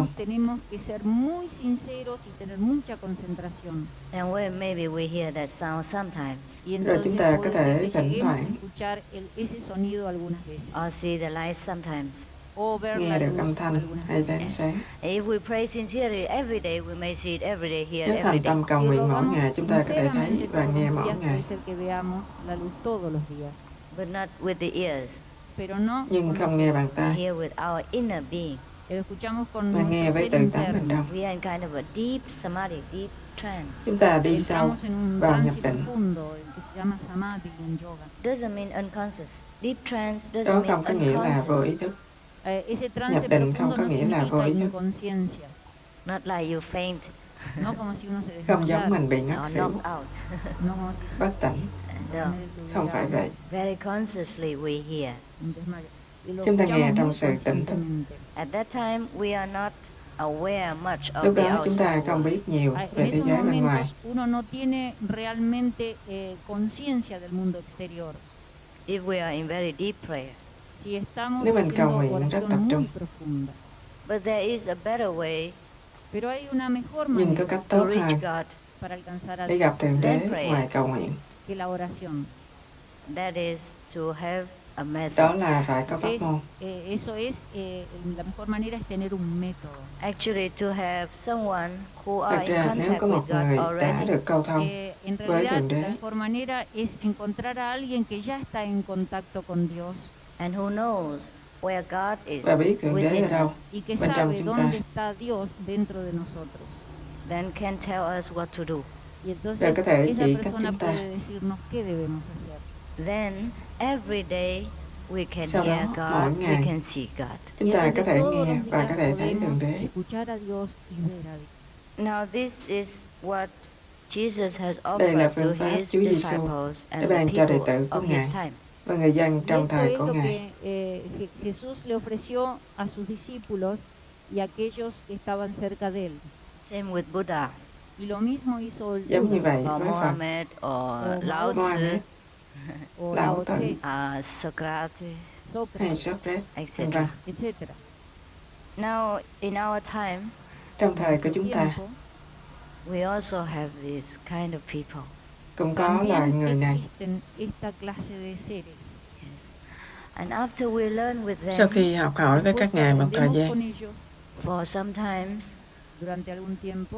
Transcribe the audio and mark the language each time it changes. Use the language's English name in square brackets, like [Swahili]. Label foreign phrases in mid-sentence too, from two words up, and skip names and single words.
[Spanish] rezamos, tenemos que ser muy sinceros y tener mucha concentración. [English] And maybe we hear that sound sometimes, [Spanish] Y [Vietnamese] Rồi [Spanish] entonces [Vietnamese] chúng ta có [Spanish] puede [Vietnamese] thể [Spanish] que [Vietnamese] thỉnh [Spanish] lleguemos a [Vietnamese] thoảng [Spanish] escuchar ese sonido algunas veces. [English] or see the light sometimes. [Spanish] O ver [Vietnamese] nghe [Spanish] la [Vietnamese] được [Spanish] luz [Vietnamese] âm thanh [Spanish] algunas [Vietnamese] hay [Spanish] veces. [Vietnamese] thấy ánh sáng. [English] If we pray sincerely every day, we may see it every day, hear [Vietnamese] Nếu [English] it [Vietnamese] thành [English] every day. [Vietnamese] tâm cầu [Spanish] Si [Vietnamese] nguyện mỗi [Spanish] rogamos [Vietnamese] ngày, chúng ta có thể thấy [Spanish] sinceramente [Vietnamese] và [Spanish] todos [Vietnamese] nghe [Spanish] los [Vietnamese] mỗi [Spanish] días, [Vietnamese] ngày. [Spanish] puede ser que veamos la luz todos los días, [English] But not with the ears. [Spanish] pero no [Vietnamese] Nhưng [Spanish] con [Vietnamese] không [Spanish] los [Vietnamese] nghe [Spanish] ojos. [Vietnamese] bằng tai, [English] Hear with our inner being. [Spanish] Lo escuchamos con [Vietnamese] mà nghe [Spanish] nuestro [Vietnamese] với [Spanish] ser [Vietnamese] tự tánh bên [Spanish] interno. [Vietnamese] trong. [English] We are in kind of a deep samadhi, deep trance. [Vietnamese] Chúng ta đi sâu [Spanish] Entramos en un [Vietnamese] vào nhập [Spanish] trance [Vietnamese] định. [Spanish] profundo que se llama samadhi en yoga. [English] Doesn't mean unconscious. Deep trance doesn't [Vietnamese] Đó [English] mean [Vietnamese] không có nghĩa là [English] unconscious. [Vietnamese] vô ý thức. [Spanish] Ese trance [Vietnamese] Nhập định không [Spanish] profundo [Vietnamese] có [Spanish] no [Vietnamese] nghĩa là vô [Spanish] significa [Vietnamese] ý thức. [Spanish] inconsciencia, [English] Not like you faint [Spanish] no como si uno se [Vietnamese] Không giống [Spanish] desmayara, [Vietnamese] mình bị ngất [English] or [Vietnamese] xỉu, [English] knocked out. [Spanish] no como si se [Vietnamese] bất tỉnh. [English] No. [Vietnamese] Không phải vậy. [English] Very consciously we hear. [Spanish] un desmayo. Y lo [Vietnamese] Chúng ta nghe [Spanish] escuchamos [Vietnamese] trong [Spanish] muy [Vietnamese] sự tỉnh thức. [Spanish] conscientemente. [English] At that time, we are not aware much of [Vietnamese] Lúc [English] the [Vietnamese] đó chúng ta [English] outside [Vietnamese] không [English] world. [Vietnamese] biết nhiều [Spanish] En [Vietnamese] về thế [Spanish] esos [Vietnamese] giới bên [Spanish] momentos [Vietnamese] ngoài. [Spanish] uno no tiene realmente conciencia del mundo exterior. [English] If we are in very deep prayer. [Spanish] Si estamos [Vietnamese] Nếu mình cầu [Spanish] haciendo [Vietnamese] nguyện rất tập [Spanish] oración [Vietnamese] trung. [Spanish] muy profunda. [English] But there is a better way [Spanish] Pero hay una mejor [Vietnamese] Nhưng có [Spanish] manera [Vietnamese] cách [English] to [Vietnamese] tốt [English] reach [Vietnamese] hơn [English] God. [Spanish] para alcanzar a [Vietnamese] để [Spanish] Dios [Vietnamese] gặp Thượng Đế [English] Then pray. [Vietnamese] ngoài cầu nguyện. [Spanish] que la oración. [English] That is to have a [Vietnamese] Đó [English] method. [Vietnamese] là phải có pháp môn. [Spanish] Eso es, la mejor manera es tener un método. [English] Actually, to have someone who [Vietnamese] Thật [English] are in [Vietnamese] ra nếu [English] contact [Vietnamese] có [English] with [Vietnamese] một người [English] God [Vietnamese] đã [English] already. [Vietnamese] được câu thông [Spanish] En [Vietnamese] với [Spanish] realidad, [Vietnamese] Thượng Đế [Spanish] la mejor manera es encontrar a alguien que ya está en contacto con Dios [English] And who knows where God is [Vietnamese] và biết Thượng Đế [English] within [Vietnamese] ở đâu, [English] us, [Spanish] y que [Vietnamese] bên trong [Spanish] sabe [Vietnamese] chúng ta, [Spanish] dónde está Dios dentro de nosotros. [English] then can tell us what to do. [Spanish] Y entonces [Vietnamese] Rồi có thể [Spanish] esa [Vietnamese] chỉ cách [Spanish] persona [Vietnamese] chúng ta. [Spanish] puede decirnos qué debemos hacer. [English] Then every day we can [Vietnamese] Sau [English] hear [Vietnamese] đó, mỗi [English] God, we [Vietnamese] ngày, [English] can see God. [Vietnamese] chúng [Spanish] Y [Vietnamese] ta có [Spanish] entonces [Vietnamese] thể [Spanish] todos [Vietnamese] nghe [Spanish] los [Vietnamese] và [Spanish] días [Vietnamese] có thể thấy Thượng [Spanish] podemos [Vietnamese] Đế. [Spanish] escuchar a Dios y ver a Dios. [English] Now this is what Jesus has [Vietnamese] Đây là [English] offered [Vietnamese] phương [English] to [Vietnamese] pháp [English] his [Vietnamese] Chúa Giêsu [English] disciples [Vietnamese] đã [English] and the [Vietnamese] ban cho đệ [English] people [Vietnamese] tử của [English] of [Vietnamese] Ngài [English] his time. [Vietnamese] và người dân [Spanish] Y [Vietnamese] trong [Spanish] esto [Vietnamese] thời [Spanish] es [Vietnamese] của [Spanish] lo [Vietnamese] Ngài. [Spanish] que Jesús le ofreció a sus discípulos y a aquellos que estaban cerca de él. [English] Same with Buddha [Spanish] Y lo mismo hizo el [Vietnamese] Giống như [Spanish] Buda [Vietnamese] vậy [English] or [Vietnamese] với Phật, [English] Mohammed or Lao [Vietnamese] Mohammed, [English] Tzu, [Spanish] o Lao [Vietnamese] Lao [Spanish] Tzu, [Vietnamese] Tse, [English] Socrates, [Vietnamese] hay [Spanish] Sócrates, [English] Socrates, etc. [Vietnamese] vân vân. [Spanish] etc. [English] Now in our time, [Vietnamese] Trong thời của [Spanish] En [Vietnamese] chúng [Spanish] su [Vietnamese] ta [Spanish] tiempo, [English] we also have this kind of people. [Vietnamese] cũng có loài người [Spanish] también [Vietnamese] này. [Spanish] existen esta clase de seres. [English] Yes. And after we learn with them, [Vietnamese] Sau khi học hỏi với [Spanish] Después [Vietnamese] các [Spanish] que [Vietnamese] ngài một thời [Spanish] aprendemos [Vietnamese] gian, [Spanish] con ellos, [English] For sometimes, [Spanish] durante algún tiempo.